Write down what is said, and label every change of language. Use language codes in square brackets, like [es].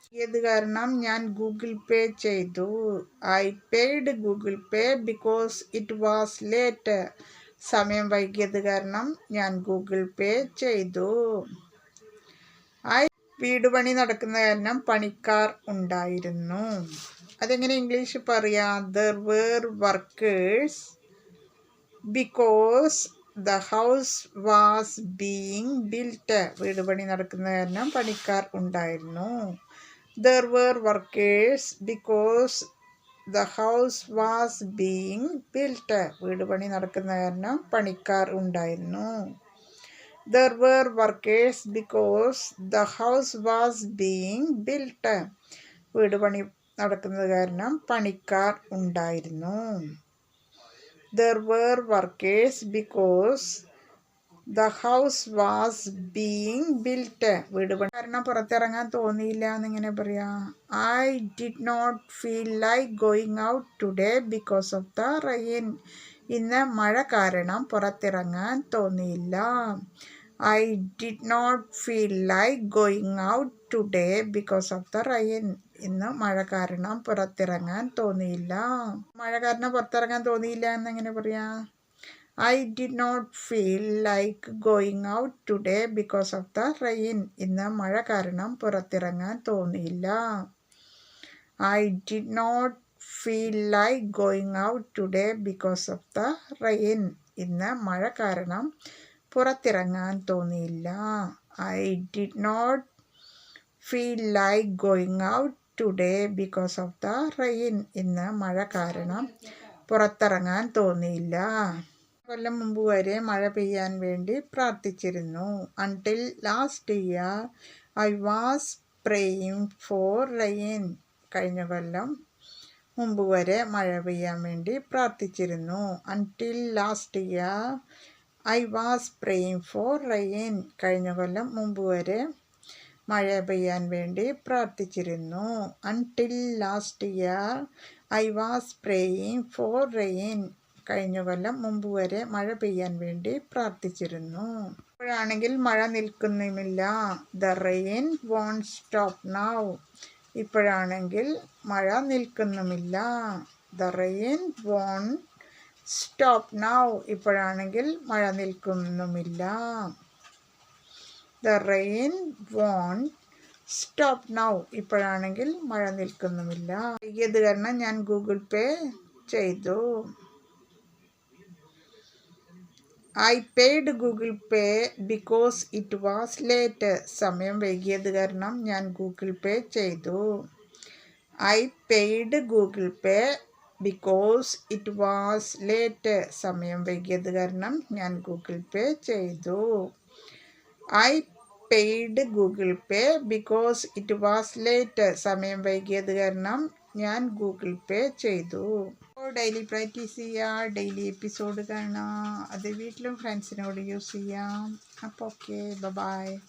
[ml] ഏത് കാരണം ഞാൻ ഗൂഗിൾ പേ ചെയ്തു. [en] I paid Google pay because it was late. [ml] സമയം വൈകിയത് കാരണം ഞാൻ ഗൂഗിൾ പേ ചെയ്തു. വീട് പണി നടക്കുന്ന കാരണം പണിക്കാർ ഉണ്ടായിരുന്നു. അതെങ്ങനെ ഇംഗ്ലീഷ് പറയാം? [en] There were workers because the house was being built. [ml] വീട് പണി നടക്കുന്ന കാരണം പണിക്കാർ ഉണ്ടായിരുന്നു. [en] There were workers because the house was being built. [ml] വീട് പണി നടക്കുന്ന കാരണം പണിക്കാർ ഉണ്ടായിരുന്നു. [en] There were workers because the house was being built. [ml] വീട് പണി നടക്കുന്നത് കാരണം പണിക്കാർ ഉണ്ടായിരുന്നു. [en] There were workers because the house was being built. [ml] വീട് പണി കാരണം പുറത്തിറങ്ങാൻ തോന്നിയില്ല എന്നിങ്ങനെ പറയാം. [en] I did not feel like going out today because of the rain. [ml] ഇന്ന് മഴ കാരണം പുറത്തിറങ്ങാൻ തോന്നിയില്ല. [en] I did not feel like going out today because of the rain. [ml] ഇന്ന് മഴ കാരണം പുറത്തിറങ്ങാൻ തോന്നിയില്ല. മഴ കാരണം പുറത്തിറങ്ങാൻ തോന്നിയില്ല എന്നെങ്ങനെ പറയാം? [en] I did not feel like going out today because of the rain. [ml] ഇന്ന് മഴ കാരണം പുറത്തിറങ്ങാൻ തോന്നിയില്ല. [en] I did not feel like going out today because of the rain. [ml] ഇന്ന് മഴ കാരണം പുറത്തിറങ്ങാൻ തോന്നിയില്ല. [en] I did not feel like going out today because of the rain. [ml] ഇന്ന് മഴ കാരണം പുറത്തിറങ്ങാൻ തോന്നിയില്ല. കൊല്ലം മുമ്പ് വരെ മഴ പെയ്യാൻ വേണ്ടി പ്രാർത്ഥിച്ചിരുന്നു. [en] Until last year I was praying for rain. [ml] കഴിഞ്ഞ കൊല്ലം മുമ്പ് വരെ മഴ പെയ്യാൻ വേണ്ടി പ്രാർത്ഥിച്ചിരുന്നു. [en] Until last year I was praying for rain. [ml] കഴിഞ്ഞ കൊല്ലം മുമ്പ് വരെ മഴ പെയ്യാൻ വേണ്ടി പ്രാർത്ഥിച്ചിരുന്നു. [en] Until last year I was praying for rain. [ml] കഴിഞ്ഞ കൊല്ലം മുമ്പ് വരെ മഴ പെയ്യാൻ വേണ്ടി പ്രാർത്ഥിച്ചിരുന്നു. ഇപ്പോഴാണെങ്കിൽ മഴ നിൽക്കുന്നുമില്ല. [en] The rain won't stop now. [ml] ഇപ്പോഴാണെങ്കിൽ മഴ നിൽക്കുന്നുമില്ല. [en] The rain won't stop now. [ml] ഇപ്പോഴാണെങ്കിൽ മഴ നിൽക്കുന്നുമില്ല. [en] The rain won't stop now. [ml] ഇപ്പോഴാണെങ്കിൽ മഴ നിൽക്കുന്നുമില്ല. വൈകിയത് കാരണം ഞാൻ ഗൂഗിൾ പേ ചെയ്തു. [en] I paid Google Pay because it was late. [ml] സമയം വൈകിയത് കാരണം ഞാൻ ഗൂഗിൾ പേ ചെയ്തു. [en] I paid Google Pay because it was late. [ml] സമയം വൈകിയത് കാരണം ഞാൻ ഗൂഗിൾ പേ ചെയ്തു. [en] I paid Google Pay because it was late. [ml] സമയം വൈകിയത് കാരണം ഞാൻ ഗൂഗിൾ പേ ചെയ്തു. ഡെയിലി പ്രാക്ടീസ് ചെയ്യുക, ഡെയിലി എപ്പിസോഡ് കാണുക, അത് വീട്ടിലും ഫ്രണ്ട്സിനോട് യൂസ് ചെയ്യാം. അപ്പോൾ ഓക്കെ, ബൈ.